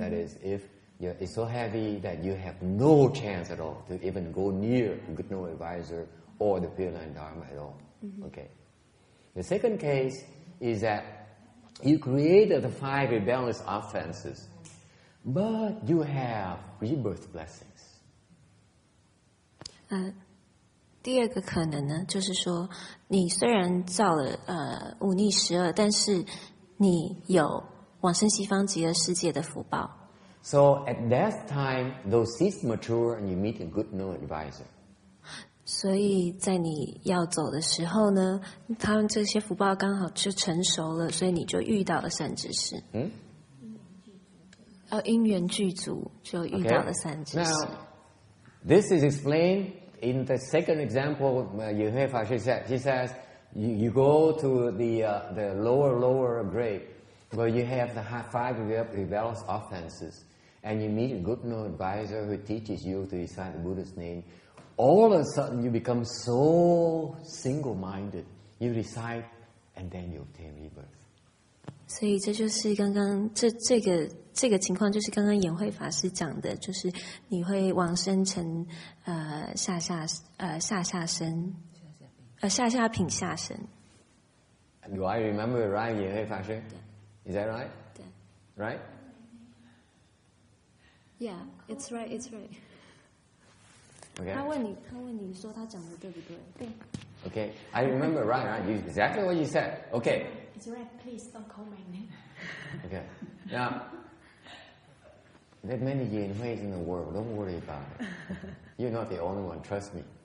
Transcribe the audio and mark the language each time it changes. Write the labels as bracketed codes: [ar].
[en] That is, if it's so heavy that you have no chance at all to even go near a good no advisor or the Pureland Dharma at all. Mm-hmm. Okay. The second case is that you created the 5 rebellious offenses, but you have rebirth blessings. [zh] 第二个可能呢，就是说，你虽然造了五逆12，但是你有往生西方极乐世界的福报。 [en] So at that time, those seeds mature and you meet a good no advisor. [zh] 所以在你要走的时候呢，他们这些福报刚好就成熟了，所以你就遇到了善知识。因缘具足就遇到了善知识。 [en] Now, this is explained in the second example. She says, you go to the lower grade where you have the 5 rebellious offenses, and you meet a good advisor who teaches you to recite the Buddha's name. All of a sudden, you become so single-minded. You recite, and then you obtain rebirth. [zh] 所以这就是刚刚这个情况，就是刚刚演慧法师讲的，就是你会往生成下下生，下下品下生。 [en] Do I remember right, 演慧法师? Is that right? [zh] 对。 [en] Right? Yeah, it's right. It's right. Okay. [zh] 他问你说他讲的对不对？对。 [en] Okay, I remember right. Exactly what you said. Okay. It's right. Please don't call my name. Okay. Now, there are many yin ways in the world. Don't worry about it. You're not the only one. Trust me.